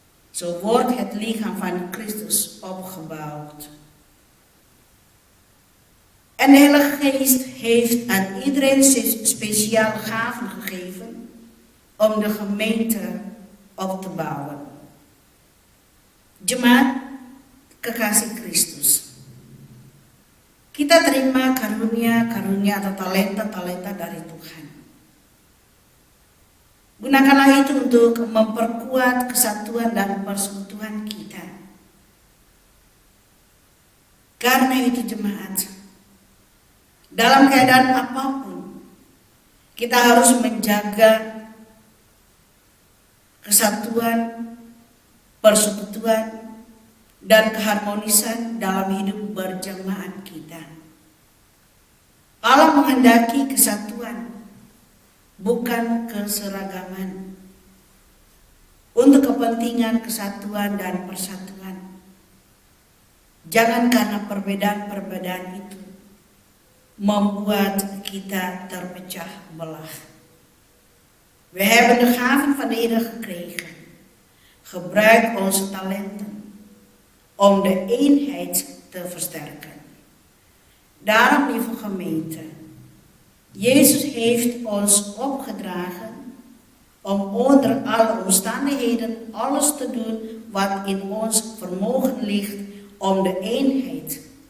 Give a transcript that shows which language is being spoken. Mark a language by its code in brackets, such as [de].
[nl] Zo wordt het lichaam van Christus opgebouwd. En de Heilige Geest heeft aan iedereen speciale gaven gegeven om de gemeente op te bouwen. [id] Jemaat kekasih Kristus, kita terima karunia-karunia atau talenta-talenta dari Tuhan. Gunakanlah itu untuk memperkuat kesatuan dan persekutuan kita. Karena itu jemaat, dalam keadaan apapun, kita harus menjaga kesatuan, persekutuan, dan keharmonisan dalam hidup berjemaat kita. Allah menghendaki kesatuan, bukan keseragaman, untuk kepentingan kesatuan dan persatuan. Jangan karena perbedaan-perbedaan itu membuat kita terpecah belah. [nl] We hebben de gaven van de Heer gekregen. Gebruik onze talenten om de eenheid te versterken. Daarom, lieve gemeente, Jezus heeft ons opgedragen om onder alle omstandigheden alles te doen wat in ons vermogen ligt om de eenheid